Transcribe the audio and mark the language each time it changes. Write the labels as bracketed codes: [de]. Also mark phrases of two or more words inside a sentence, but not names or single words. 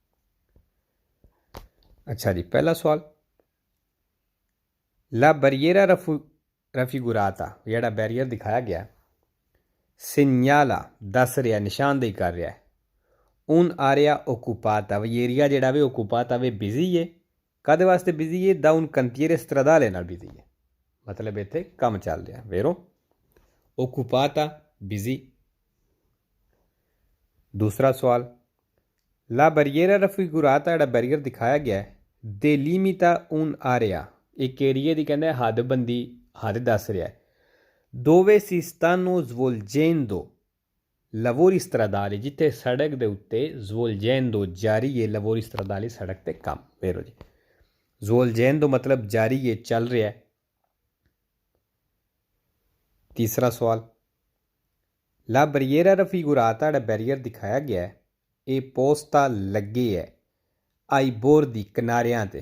[pa] ਅੱਛਾ ਜੀ ਪਹਿਲਾ ਸਵਾਲ [it] la barriera raffigurata [pa] ਜਿਹੜਾ ਬੈਰੀਅਰ ਦਿਖਾਇਆ ਗਿਆ ਸਿਗਨਾਲਾ ਦੱਸ ਰਿਹਾ ਨਿਸ਼ਾਨਦੇਹੀ ਕਰ ਰਿਹਾ [it] un area occupata [pa] ਵੀ ਏਰੀਆ ਜਿਹੜਾ ਵੀ ਓਕੂਪਾਤਾ ਵੀ ਬਿਜ਼ੀ ਹੈ ਕਾਹਦੇ ਵਾਸਤੇ ਬਿਜ਼ੀ ਹੈ [it] da un cantiere stradale [pa] ਨਾਲ ਬਿਜ਼ੀ ਹੈ ਮਤਲਬ ਇੱਥੇ ਕੰਮ ਚੱਲ ਰਿਹਾ ਵੇਰੋ ਓਕੂਪਾਤਾ ਬਿਜ਼ੀ ਦੂਸਰਾ ਸਵਾਲ [it] la barriera raffigurata [pa] ਜਿਹੜਾ ਬੈਰੀਅਰ ਦਿਖਾਇਆ ਗਿਆ [it] delimita un area [pa] ਇੱਕ ਏਰੀਏ ਦੀ ਕਹਿੰਦਾ ਹੱਦਬੰਦੀ ਹੱਦ ਦੱਸ ਰਿਹਾ [it] dove si stanno svolgendo lavori stradali [pa] ਜਿੱਥੇ ਸੜਕ ਦੇ ਉੱਤੇ svolgendo ਜਾਰੀ ਹੈ [it] lavori stradali [pa] ਸੜਕ ਤੇ ਕੰਮ ਵੇਰੋ ਜੀ svolgendo ਮਤਲਬ ਜਾਰੀ ਹੈ ਚੱਲ ਰਿਹਾ ਹੈ ਤੀਸਰਾ ਸਵਾਲ [it] la barriera raffigurata [pa] ਜਿਹੜਾ ਬੈਰੀਅਰ ਦਿਖਾਇਆ ਗਿਆ ਇਹ ਪੋਸਟਾ ਲੱਗੇ ਹੈ [it] ai bordi [pa] ਦੀ ਕਿਨਾਰਿਆਂ ਤੇ